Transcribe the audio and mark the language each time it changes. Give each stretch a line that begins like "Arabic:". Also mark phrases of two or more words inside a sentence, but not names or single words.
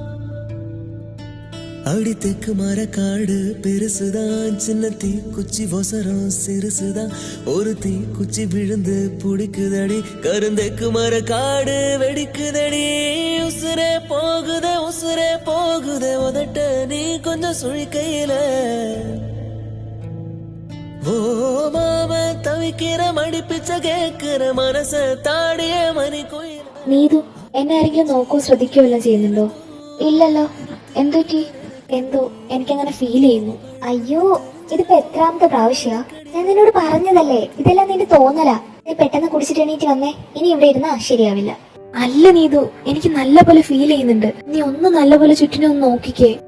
Tamil: அடி தெக்கு மர காடு பெருசுதான் சின்ன தீக்குச்சி ஒசரம் சிறுசுதான் ஒரு தீக்குச்சி விழுந்து புடிக்குதடி கருந்தெக்கு மர காடு வெடிக்குதடி உசுரே போகுதே உதட்ட நீ கொஞ்சம் சுழிக்கையில ஓ மாம தவிக்கிற மடிப்பிச்ச கேக்குற மனச தாடிய மணி கோயில்.
Malayalam: നീതു, എന്നെ ആരെങ്കിലും നോക്കോ ശ്രദ്ധിക്കോ എല്ലാം ചെയ്യുന്നുണ്ടോ? ഇല്ലല്ലോ. എന്തുപറ്റി? എന്തോ എനിക്കങ്ങനെ ഫീൽ ചെയ്യുന്നു. അയ്യോ, ഇതിപ്പോ എത്രാമത്തെ പ്രാവശ്യ? ഞാൻ നിന്നോട് പറഞ്ഞതല്ലേ, ഇതെല്ലാം നിന്റെ തോന്നലാ. നീ പെട്ടെന്ന് കുടിച്ചിട്ട് എണീറ്റ് വന്നേ. ഇനി ഇവിടെ ഇരുന്നാ ശരിയാവില്ല. അല്ല നീതു, എനിക്ക് നല്ല പോലെ ഫീൽ ചെയ്യുന്നുണ്ട്. നീ ഒന്ന് നല്ല പോലെ ചുറ്റിനെ ഒന്ന് നോക്കിക്കേ.